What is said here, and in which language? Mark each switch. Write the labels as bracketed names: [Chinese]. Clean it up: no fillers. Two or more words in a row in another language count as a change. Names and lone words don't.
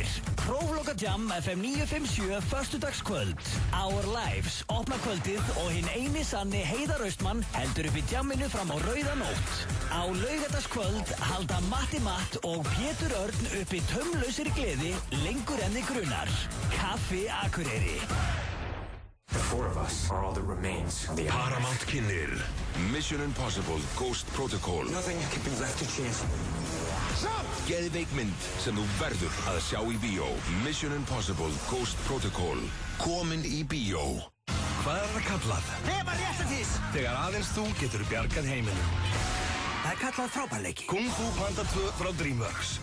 [Icelandic] Prófloka Jam FM 957 föstudagskvöld. Our Lives opna kvöldið og hinn eini sanni Heiðar Austmann heldur upp í jamminu fram á rauða nótt. Á laugardagskvöld halda Matti Matt og Pétur Örn upp í taumlausri gleði lengur enn þig grunar. Kaffi Akureyri. [English] The four of us are all that remains of the Paramount kynnir Mission Impossible Ghost Protocol. Nothing can be left to chance. [Icelandic] Geðveik mynd sem þú verður að sjá í bíó. Mission Impossible Ghost Protocol. Komin í bíó. Hvað er það kallað? Nema réttindís! Þegar aðeins þú getur bjargað heiminum. Það er kallað frábærleiki. Kung Fu Panda 2 frá DreamWorks.